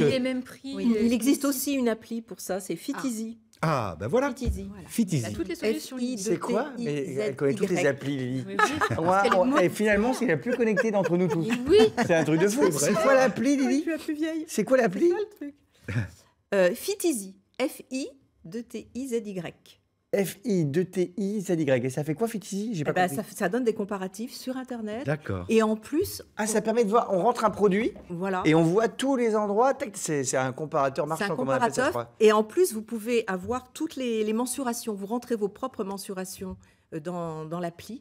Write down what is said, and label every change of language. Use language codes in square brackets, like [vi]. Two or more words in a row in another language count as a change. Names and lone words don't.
[fr] les mêmes prix. Il existe aussi une appli pour ça, c'est Fitizy. Ah, ben voilà. Fitizy. Il y a toutes les solutions. C'est quoi? Mais elle connaît toutes les applis, Lily. Et finalement, c'est la plus connectée d'entre nous tous. Oui. C'est un truc de fou. C'est quoi l'appli, Lily? Je suis la plus vieille. C'est quoi l'appli? Fitizy. F-I-2-T-I-Z-Y. F-I-2-T-I-Z-Y. Et ça fait quoi, Fitizy? J'ai pas compris. Ça donne des comparatifs sur Internet. D'accord. Et en plus... Ah, ça permet de voir, on rentre un produit et on voit tous les endroits. C'est un comparateur marchand, comme on appelle ça, je crois. Et en plus, vous pouvez avoir toutes les mensurations. Vous rentrez vos propres mensurations dans l'appli.